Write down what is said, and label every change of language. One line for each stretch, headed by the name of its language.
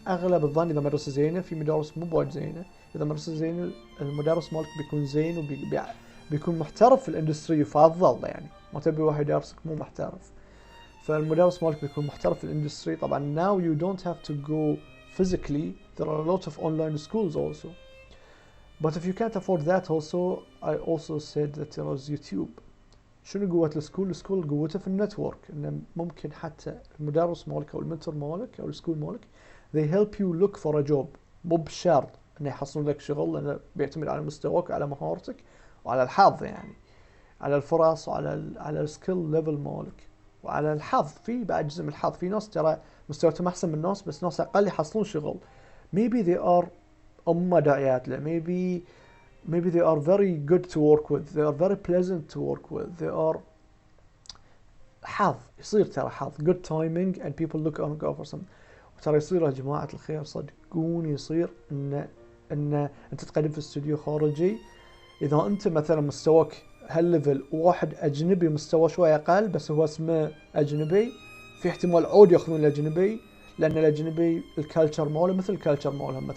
Arabic: اغلب الظن اذا مدرسة زينة، في مدارس مو بوايد زينة، اذا مدرسة زينة المدرس مالك بيكون زين وبيكون محترف في الاندستري. يفضل ما تبي واحد يدرسك مو محترف، فالمدرس مالك بيكون محترف في الاندستري.
English: طبعا now you don't have to go physically. There are a lot of online schools also. But if you can't afford that also, I also said that there is YouTube.
Arabic: شنو قوة السكول؟ السكول قوته في النتورك، انه ممكن حتى المدرس مالك او المنتور مالك او السكول مالك
English: they help you look for a job.
Arabic: مو بشرط انه يحصلون لك شغل، لانه بيعتمد على مستواك وعلى مهارتك وعلى الحظ، على الفرص وعلى السكيل ليفل مالك وعلى الحظ. في بعد جزء من الحظ. في ناس ترى مستوياتهم احسن من ناس، بس ناس اقل يحصلون شغل.
English: maybe they are
Arabic: داعيات له.
English: maybe they are very good to work with. They are very pleasant to work with. They are
Arabic: حظ. يصير ترى حظ.
English: good timing and people look on for some.
Arabic: وترى يصير يا جماعة الخير صدقوني، يصير ان انت تقدم في استوديو خارجي. اذا انت مثلا مستواك هالليفل، واحد اجنبي مستوى شوي اقل بس هو اسمه اجنبي، في احتمال عود ياخذون الاجنبي، لان الاجنبي الكالتشر ماله مثل الكالتشر مالهم.